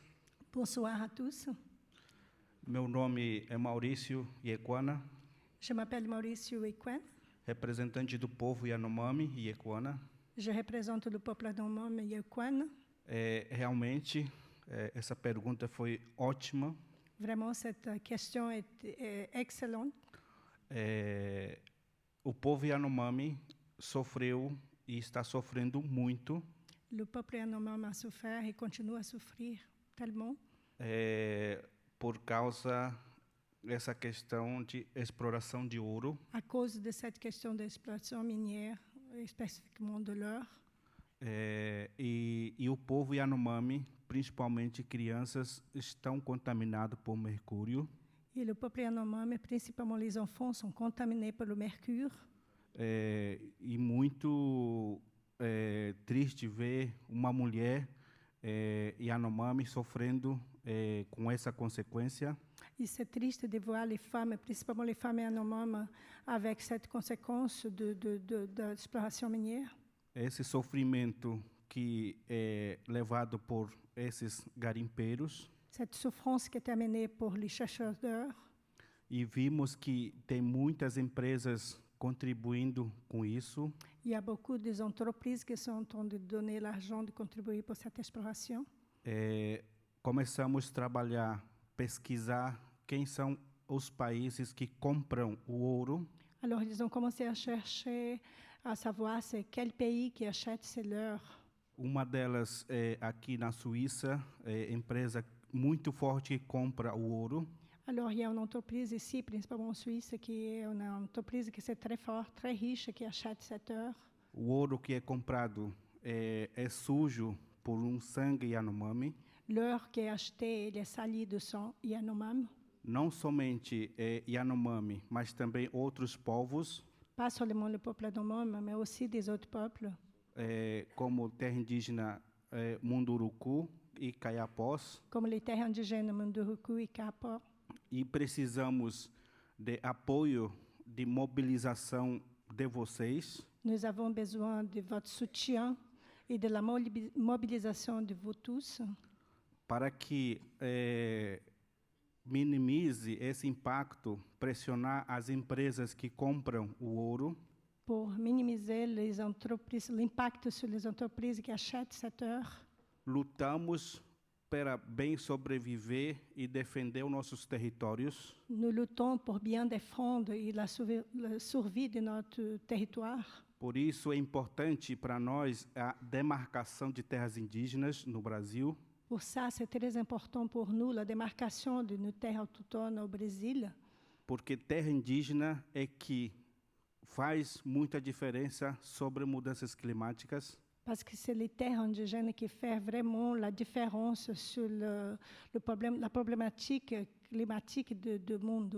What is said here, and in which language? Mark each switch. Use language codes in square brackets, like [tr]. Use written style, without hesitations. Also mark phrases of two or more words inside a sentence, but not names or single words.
[fr] Bonsoir à tous. [pt] Meu nome é Maurício Yekoana, [fr] Je m'appelle Maurício Yekoana. [pt] representante do povo Yanomami e Yekoana. [fr] Je représente le peuple Yanomami Yekoana. [pt] Realmente, essa pergunta foi ótima. [fr] Vraiment, cette question est excellente. [pt] O povo Yanomami sofreu e está sofrendo muito [fr] Le peuple Yanomami a souffert et continue à souffrir tellement [pt] por causa dessa questão de exploração de ouro. [fr] à cause de cette question d'exploitation minière, spécifiquement de l'or. [pt] E o povo Yanomami, principalmente crianças, estão contaminados por mercúrio. [fr] Et le peuple Yanomami, principalement les enfants, sont contaminés par le mercure. [pt] E muito triste ver uma mulher Yanomami sofrendo com essa consequência. [fr] Et c'est triste de voir les femmes, principalement les femmes Yanomami, avec cette conséquence d'exploration minière. [pt] Esse sofrimento que é levado por esses garimpeiros. [fr] Cette souffrance qui est amenée pour les chercheurs d'or. [pt] E vimos que tem muitas empresas contribuindo com isso. [fr] Il y a beaucoup d'entreprises qui sont en train de donner l'argent, de contribuer pour cette exploration. [pt] Começamos a trabalhar, pesquisar quem são os países que compram o ouro. [fr] Alors, ils ont commencé à chercher, à savoir c'est quel pays qui achète ces l'or. [pt] Uma delas é aqui na Suíça, empresa muito forte que compra o ouro. [fr] Alors, il y a une entreprise ici, principalement en Suisse, qui est une entreprise qui est très forte, très riche, qui achète cette or. [pt] O ouro que é comprado é sujo por sangue Yanomami. [fr] L'or qui est acheté, il est sali de sang Yanomami. [pt] Não somente Yanomami, mas também outros povos, [fr] Pas seulement le peuple Yanomami, mais aussi des autres peuples, [pt] como terra indígena Munduruku e Caiapós. [fr] comme les terres indigènes Munduruku et Kapo. [pt] E precisamos de apoio, de mobilização de vocês, [fr] Nous avons besoin de votre soutien et de la mobilisation de vous tous [pt] para que minimize esse impacto, pressionar as empresas que compram o ouro, [fr] pour minimiser les entreprises, l'impact sur les entreprises qui achètent cette heure. [pt] lutamos para bem sobreviver e defender os nossos territórios. [fr] Nous luttons pour bien défendre la survie de notre territoire. [pt] Por isso é importante para nós a demarcação de terras indígenas no Brasil, [fr] Pour ça, c'est très important pour nous la démarcation de nos terres autochtones au Brésil, [pt] porque terra indígena é que faz muita diferença sobre mudanças climáticas. [fr] parce que c'est les terres indigènes qui font vraiment la différence sur le problème, la problématique climatique [pt] do mundo.